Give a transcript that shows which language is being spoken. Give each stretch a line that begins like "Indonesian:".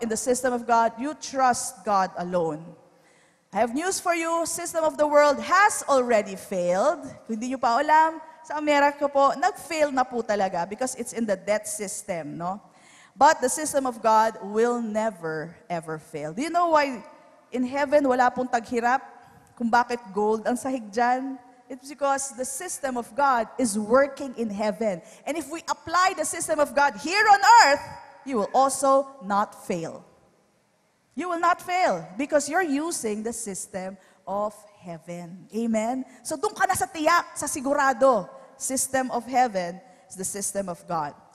English: In the system of God, you trust God alone. I have news for you. System of the world has already failed.
Filipino: Kung hindi nyo pa alam, sa Amerika po, nag-fail na po talaga
English: because it's in the debt system, no? But the system of God will never, ever fail. Do you know why in heaven
Filipino: wala pong taghirap? Kung bakit gold ang sahig dyan?
English: It's because the system of God is working in heaven. And if we apply the system of God here on earth, you will also not fail. You will not fail because you're using the system of heaven. Amen? So
Filipino: doon ka na sa tiyak, sa sigurado.
English: System of heaven is the system of God.